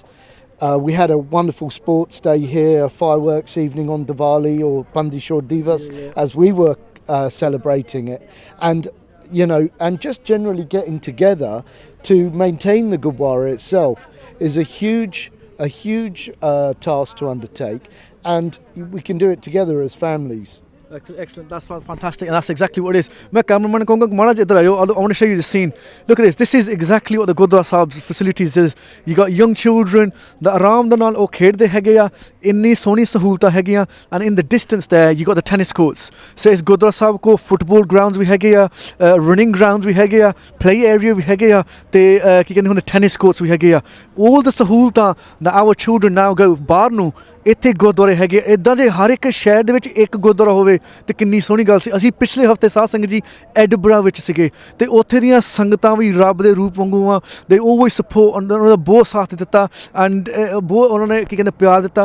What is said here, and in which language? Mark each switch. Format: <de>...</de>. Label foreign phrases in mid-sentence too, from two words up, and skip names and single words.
<en>We had a wonderful sports day here, a fireworks evening on Diwali or Bandi Chhor Divas as we were celebrating it, and and just generally getting together to maintain the Gurdwara itself is a huge task to undertake, and we can do it together as families. Excellent. That's fantastic, and that's exactly what it is.</en> <hi>मैं cameraman कहूँगा महाराज इधर आयो.</hi> <en>I want to show you the scene. Look at this. This is exactly what the Gurdwara Sahib's facilities is. You got young children that</en> <pa>आराम ਦੇ ਨਾਲ ਉਹ ਖੇਡਦੇ ਹੈਗੇ ਆ. ਇੰਨੀ ਸੋਹਣੀ ਸਹੂਲਤਾਂ ਹੈਗੀਆਂ,</pa> <en>and in the distance there you got the tennis courts.</en> <pa>So ਇਸ ਗੁਰਦੁਆਰਾ ਸਾਹਿਬ ਕੋ</pa> <en>football grounds</en> <pa>ਵੀ ਹੈਗੇ ਆ,</pa> <en>running grounds</en> <pa>ਵੀ ਹੈਗੇ ਆ,</pa> <en>play area</en> <pa>ਵੀ ਹੈਗੇ ਆ, ਤੇ ਕੀ ਕਹਿੰਦੇ ਹੁੰਦੇ</pa> <en>tennis courts</en> <pa>ਵੀ ਹੈਗੇ ਆ.</pa> <en>All the</en> <pa>ਸਹੂਲਤਾਂ</pa> <en>that our children now go</en> <pa>ਬਾਹਰ ਨੂੰ ਇੱਥੇ ਗੁਰਦੁਆਰੇ ਹੈਗੇ ਇੱਦਾਂ ਜੇ ਹਰ ਇੱਕ ਸ਼ਹਿਰ ਦੇ ਵਿੱਚ ਇੱਕ ਗੁਰਦੁਆਰਾ ਹੋਵੇ ਤੇ ਕਿੰਨੀ ਸੋਹਣੀ ਗੱਲ ਸੀ. ਅਸੀਂ ਪਿਛਲੇ ਹਫਤੇ ਸਾਧ ਸੰਗਤ ਜੀ ਐਡਿਨਬਰਾ ਵਿੱਚ ਸੀਗੇ ਤੇ ਉੱਥੇ ਦੀਆਂ ਸੰਗਤਾਂ ਵੀ ਰੱਬ ਦੇ ਰੂਪ ਵਾਂਗੂ ਆ.</pa> <en>they always support</en> <pa>ਉਹਨਾਂ ਦਾ ਬਹੁਤ ਸਾਥ ਦਿੱਤਾ ਐਂਡ ਬਹੁਤ ਉਹਨਾਂ ਨੇ ਕੀ ਕਹਿੰਦੇ ਪਿਆਰ ਦਿੱਤਾ.</pa>